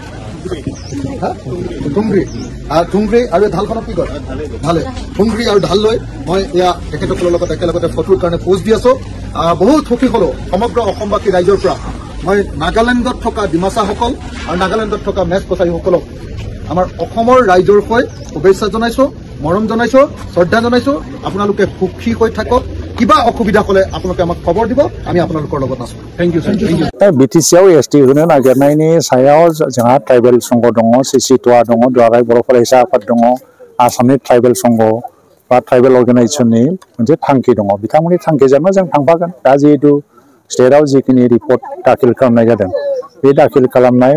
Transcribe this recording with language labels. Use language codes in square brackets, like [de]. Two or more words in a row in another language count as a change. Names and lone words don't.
[as] ঠুংগ্ৰি আৰু ঢালখনক কি কয় ঢালে ঠুংগ্ৰি আৰু ঢাল লৈ মই এয়া তেখেতসকলৰ লগত একেলগতে ফটোৰ কাৰণে পোষ্ট দি আছোঁ বহুত সুখী হ'লো সমগ্ৰ অসমবাসী ৰাইজৰ পৰা মই নাগালেণ্ডত থকা ডিমাচাসকল আৰু নাগালেণ্ডত থকা মেছ কছাৰীসকলক আমাৰ অসমৰ ৰাইজৰ হৈ শুভেচ্ছা জনাইছোঁ মৰম জনাইছোঁ শ্ৰদ্ধা জনাইছোঁ আপোনালোকে সুখী হৈ থাকক কিবা অসুবিধা হ'লে আপোনালোকে আমাক খবৰ দিব আমি আপোনালোকৰ লগত আছোঁ [en] thank you [brx] बिटिसिआव एसटि होनो नागिरनायनि सायाव जोंहा ट्राइबेल संघ दङ सिसिट'आ दङ दुलाराय बर' फरायसा आफाद दङ आसामनि ट्राइबेल संघ बा [en] tribal organisation-नि [brx] मोनसे थांखि दङ बिथांमोननि थांखिजोंनो जों थांफागोन दा जिहेतु स्टेटआव जिखिनि रिपर्ट दाखिल खालामनाय जादों बे दाखिल खालामनाय